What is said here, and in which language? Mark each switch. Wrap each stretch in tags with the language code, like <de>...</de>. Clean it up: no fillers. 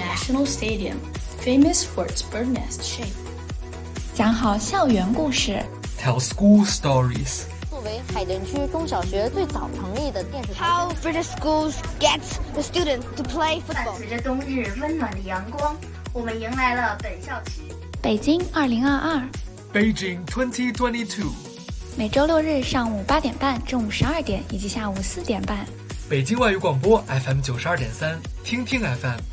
<en>The National Stadium, famous for its bird nest shape.</en> <zh>讲好校园故事。</zh> <en>Tell school stories.</en> <zh>作为海淀区中小学最早成立的电视台。</zh> <en>How British schools get the students to play football.</en> <zh>伴随着冬日温暖的阳光，我们迎来了本校期。北京2022。</zh> <en>Beijing 2022。</en> <zh>每周六日上午8:30、中午12:00以及下午4:30。北京外语广播 FM 92.3，听听 FM。</zh>